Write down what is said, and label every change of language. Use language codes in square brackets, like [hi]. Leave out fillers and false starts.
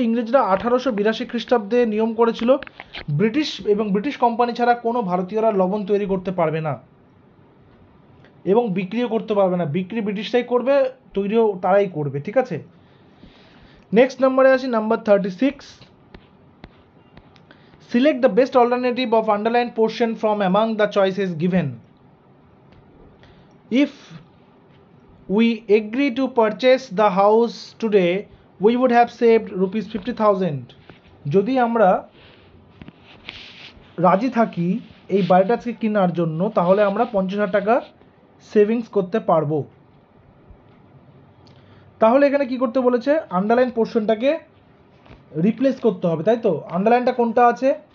[bn] ইংরেজরা 1882 খ্রিস্টাব্দে নিয়ম করেছিল ব্রিটিশ কোম্পানি ছাড়া কোনো ভারতীয়রা লবণ তৈরি করতে পারবে না এবং বিক্রিও করতে পারবে না। বিক্রি ব্রিটিশরাই করবে, তৈরিও তারাই করবে, ঠিক আছে। নেক্সট নাম্বারে আসি, number 36। [en] Select the best alternative of underline portion from among the choices given. If we agree to purchase the house today, we would have saved rupees 50,000. [bn] যদি আমরা রাজি থাকি এই বাড়িটাকে কেনার জন্য, তাহলে আমরা 50,000 টাকা সেভিংস করতে পারবো। তাহলে এখানে কি করতে বলেছে? আন্ডারলাইন পোর্শনটাকে রিপ্লেস করতে হবে, তাই তো। আন্ডারলাইনটা কোনটা আছে?